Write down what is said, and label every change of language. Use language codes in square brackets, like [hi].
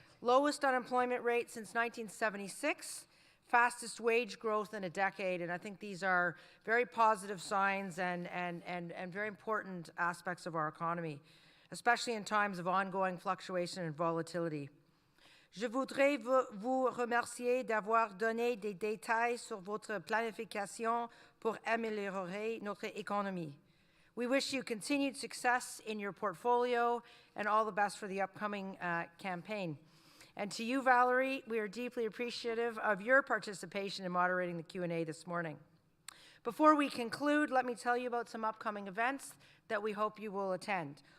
[en] Lowest unemployment rate since 1976, fastest wage growth in a decade, and I think these are very positive signs and very important aspects of our economy, especially in times of ongoing fluctuation and volatility. [fr] Je voudrais vous remercier d'avoir donné des détails sur votre planification pour améliorer notre économie. [en] We wish you continued success in your portfolio and all the best for the upcoming campaign. And to you, Valerie, we are deeply appreciative of your participation in moderating the Q&A this morning. Before we conclude, let me tell you about some upcoming events that we hope you will attend.